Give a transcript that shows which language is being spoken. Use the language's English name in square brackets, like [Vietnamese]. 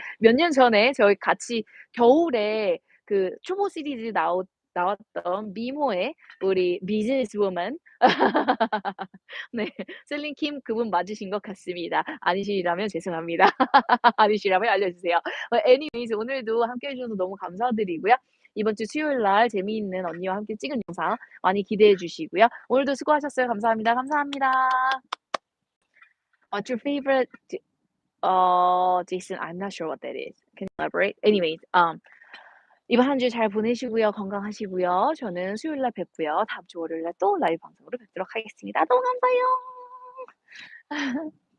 [Korean] 몇 년 전에 저희 같이 겨울에 그 초보 시리즈 나왔던 미모의 우리 비즈니스 우먼 네. 셀린 킴 그분 맞으신 것 같습니다. 아니시라면 죄송합니다. 아니시라면 알려주세요. anyways 오늘도 함께 해 주셔서 너무 감사드리고요. 이번 주 수요일 날 재미있는 언니와 함께 찍은 영상 많이 기대해 주시고요. 오늘도 수고하셨어요. 감사합니다. 감사합니다. [English] What's your favorite Jason, I'm not sure what that is. Can you elaborate? Anyways, [Korean] 이번 한 주 잘 보내시고요. 건강하시고요. 저는 수요일 날 뵙고요. 다음 주 월요일 날 또 라이브 방송으로 뵙도록 하겠습니다. 너무 감사해요.